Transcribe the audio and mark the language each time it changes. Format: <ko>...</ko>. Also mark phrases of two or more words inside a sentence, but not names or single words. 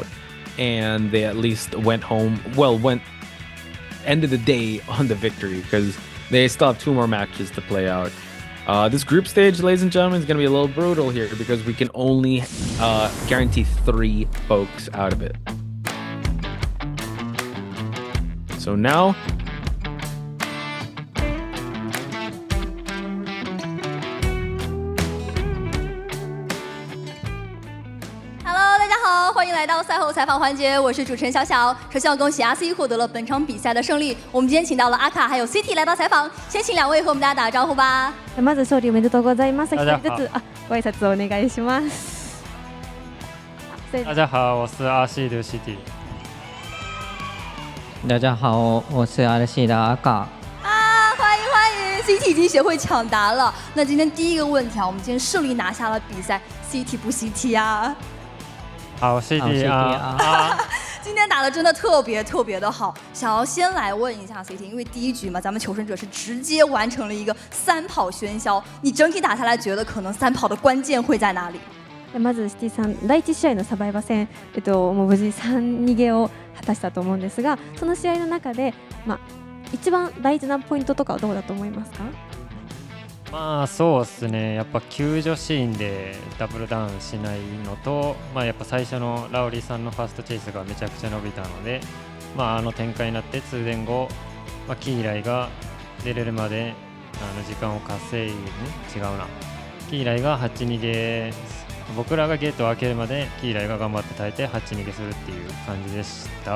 <en>And they at least went home, ended the day on the victory, because they still have 2 more matches to play out. This group stage, ladies and gentlemen, is going to be a little brutal here, because we can only guarantee 3 folks out of it. So now,</en> <zh>欢迎来到赛后采访环节，我是主持人小小。首先要恭喜RC获得了本场比赛的胜利。我们今天请到了阿卡还有 CT 来到采访，先请2位和我们大家打个招呼吧。</zh> <ja>まず勝利おめでとうございます。一人ずつご挨拶をお願いします。</ja> <zh>大家好，我是AXIZ。大家好，我是RC的阿卡。欢迎 CT 已经学会抢答了。那今天第一个问题啊，我们今天顺利拿下了比赛 ，CT 不 CT 啊？好 ，CT 啊！今天打的真的特别的好，想要先来问一下 CT， 因为第一局嘛，咱们求生者是直接完成了一个3跑喧嚣，你整体打下来觉得可能3跑的关键会在哪里？</zh> <ja>まずCTさん、第1試合のサバイバ戦、もう無事3逃げを果たしたと思うんですが、その試合の中で、一番大事なポイントとかはどうだと思いますか？まあそうですね、やっぱ救助シーンでダブルダウンしないのと、やっぱ最初のラウリーさんのファーストチェイスがめちゃくちゃ伸びたので、あの展開になって通電後、キーライが出れるまで時間を稼い違うな、キーライが8逃げ、僕らがゲートを開けるまでキーライが頑張って耐えて8逃げするっていう感じでした。</ja>